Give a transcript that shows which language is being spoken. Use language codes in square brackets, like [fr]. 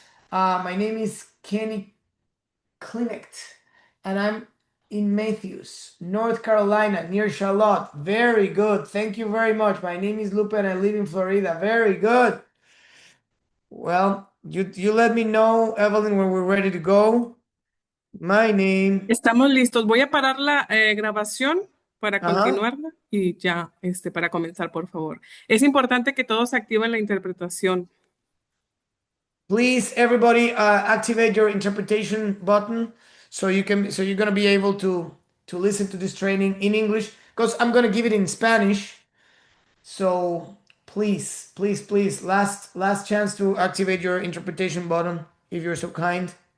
[en] My name is Kenny Klinecht, and in Matthews, North Carolina, near Charlotte. Very good. Thank you very much. My name is Lupe and I live in Florida. Very good. Well, you let me know, Evelyn, when we're ready to go. My name. [es] Estamos listos. Voy a parar la grabación para Uh-huh. continuarla y ya, para comenzar, por favor. Es importante que todos activen la interpretación. [en] Please, everybody, activate your interpretation button so you're gonna be able to listen to this training in English because I'm gonna give it in Spanish. So please, please, please, last chance to activate your interpretation button if you're so kind.